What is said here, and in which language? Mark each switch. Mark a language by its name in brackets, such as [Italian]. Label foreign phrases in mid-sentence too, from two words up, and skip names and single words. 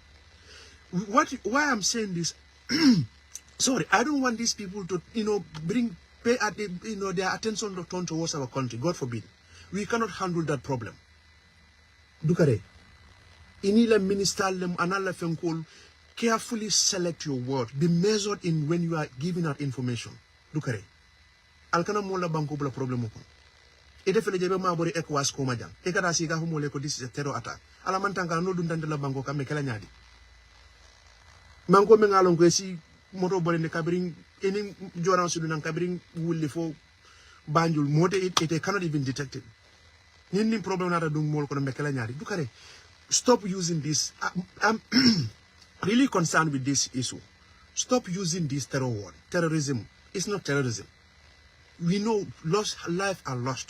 [English] Why I'm saying this, sorry, I don't want these people to, pay their attention to turn towards our country. God forbid. We cannot handle that problem. [Mandingo] Dukare. Inila minister them anala fenkol. [English] Carefully select your word. Be measured in when you are giving out information. [Mandingo] Dukare. Alkana mola banko bla problem ko. Ede fele jebe ma bori ECOWAS ko majang. E kada siga ho mole ko [English] this is a terror attack. [Mandingo] Ala mantanga no dundande la banko kam kala nyaadi. Manko me ngalon ko si moto bori ne kabring eni joran sudu nan kabring wulli fo banjul mote [English] it cannot even detect it. [Mandingo] Nin problem na dung mol ko me kala nyaadi. Dukare. [English] Stop using this. I'm really concerned with this issue. Stop using this terror word. Terrorism. It's not terrorism. We know life are lost.